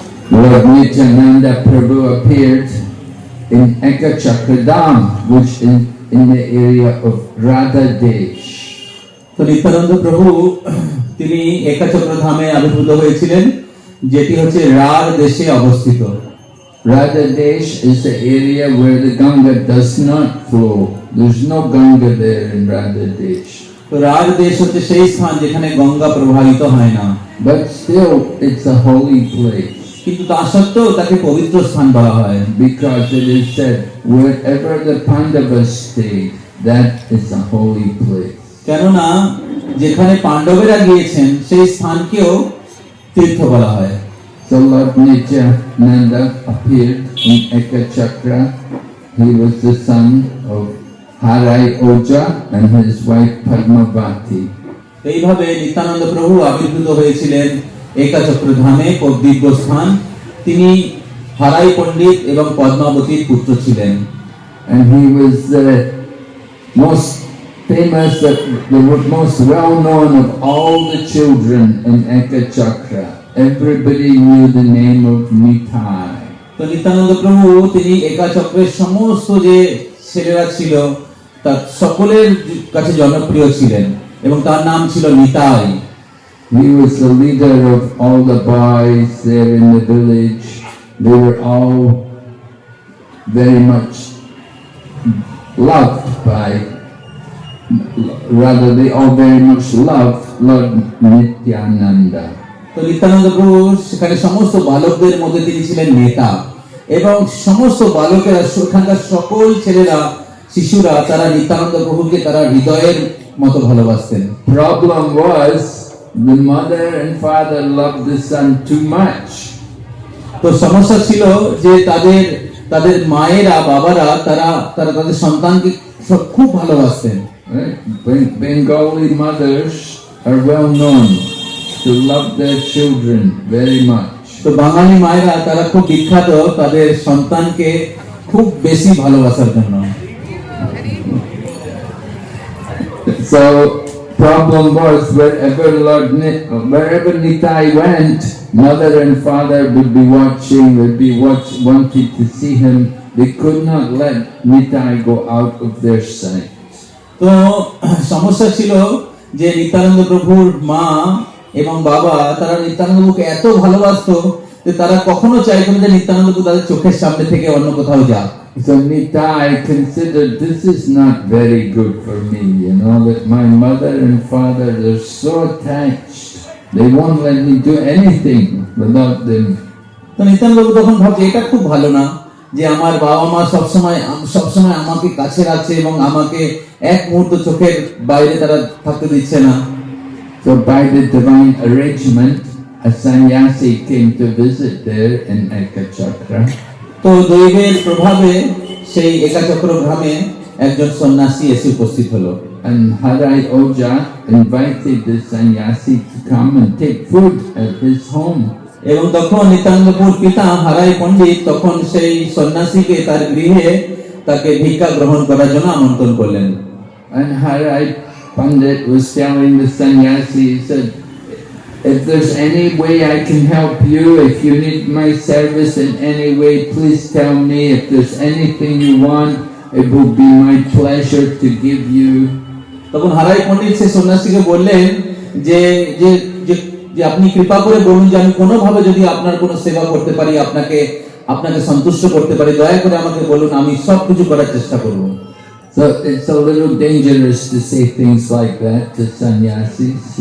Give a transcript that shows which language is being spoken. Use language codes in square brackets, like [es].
[en] Lord Nityananda Prabhu appeared in Ekachakradam, which in the area of Radha Desh. [bn] তো নিত্যানন্দ প্রভু তিনি একাচক্র ধামে আবির্ভূত হয়েছিলেন, যেটি হচ্ছে রার দেশে অবস্থিত। [en] Radha Desh is the area where the Ganga does not flow. There's no Ganga there in Radha Desh. [bn] তো রার দেশ হচ্ছে সেই স্থান যেখানে গঙ্গা প্রবাহিত হয় না, [en] But still, it's a holy place [bn] কিন্তু তা সত্ত্বেও তাকে পবিত্র স্থান বলা হয়, [en] because it is said, wherever the Pandavas stayed, that is a holy place. [bn] কেননা যেখানে পাণ্ডবেরা গিয়েছেন সেই স্থানকেও তীর্থ বলা হয়। [en] So Lord Nityananda appeared in Ekachakra. He was the son of Harai Oja and his wife Padmavati. [bn] এইভাবে নিত্যানন্দ প্রভু আবির্ভূত হয়েছিলেন একাচক্র ধামে, দিব্য স্থান। তিনি হারাই পণ্ডিত এবং পদ্মাবতীর পুত্র ছিলেন। [en] And he was the most famous, the most well known of all the children in Ekachakra. Everybody knew the name of Nitai. [bn] তো নিত্যানন্দ প্রভু তিনি একাচক্রের সমস্ত যে ছেলেরা ছিল তার সকলের কাছে জনপ্রিয় ছিলেন এবং তার নাম ছিল Nitai. [en] He was the leader of all the boys there in the village. They were all very much loved by, rather they all very much loved Lord Nityananda. [bn] তো নিত্যানন্দ প্রভু সেখানে সমস্ত বালকদের মধ্যে তিনি ছিলেন নেতা এবং সমস্ত বালকেরা, সেখানকার সকল ছেলেরা, শিশুরা তারা নিত্যানন্দ প্রভুকে তারা হৃদয়ের মতো ভালোবাসতেন। [en] Problem was the mother and father loved the son too much. [bn] তো সমস্যা ছিল যে তাদের মায়েরা, বাবারা তারা তাদের সন্তানকে খুব ভালোবাসতেন। [en] Right? Bengali mothers are well known to love their children very much. [bn] তো বাঙালি মায়েরা তারা খুব বিখ্যাত তাদের সন্তানকে খুব বেশি ভালোবাসার জন্য। [en] So problem was wherever Nitai went, mother and father would be watching, wanted to see him. They could not let Nitai go out of their sight. [bn] তো সমস্যা ছিল যে নিত্যানন্দ প্রভুর মা এবং বাবা তারা নিত্যানন্দ প্রভুকে এত ভালোবাসতো যে তারা কখনো চাইতো না যে নিত্যানন্দ প্রভু তাদের চোখের সামনে থেকে অন্য কোথাও যাক। [en] So Nitai considered this is not very good for me, that my mother and father are so attached. They won't let me do anything without them. [bn] তো নিত্যানন্দ প্রভু তখন ভাবছে এটা খুব ভালো না যে আমার বাবা মা সবসময় আমাকে কাছে রাখছে এবং আমাকে এক মুহূর্ত চোখের বাইরে তারা থাকতে দিচ্ছে না। [en] So by the divine arrangement, a sannyasi came to visit there in Ekachakra. [bn] তো দৈবের প্রভাবে সেই একাচক্র গ্রামে একজন সন্ন্যাসী এসে উপস্থিত হলো। [en] And Harai Oja invited the sannyasi to come and take food at his home. [bn] এবং তখন নিত্যানন্দপুর পিতা হারাই পণ্ডিত তখন সেই সন্ন্যাসীকে তার গৃহে তাকে ভিক্ষা গ্রহণ করার জন্য আমন্ত্রণ করলেন। [en] And Harai Pandit was telling the sannyasi, he said, if there's any way I can help you, if you need my service in any way, please tell me. If there's anything you want, it will be my pleasure to give you. [bn] তখন হারাই পণ্ডিত সেই সন্ন্যাসীকে বললেন যে যে যে আপনি কৃপা করে বলুন যে আমি কোনোভাবে যদি আপনার কোনো সেবা করতে পারি, আপনাকে সন্তুষ্ট করতে পারি, দয়া করে আমাকে বলুন, আমি সব কিছু করার চেষ্টা করব। [en] So it's a little dangerous to say things like that to sannyasis,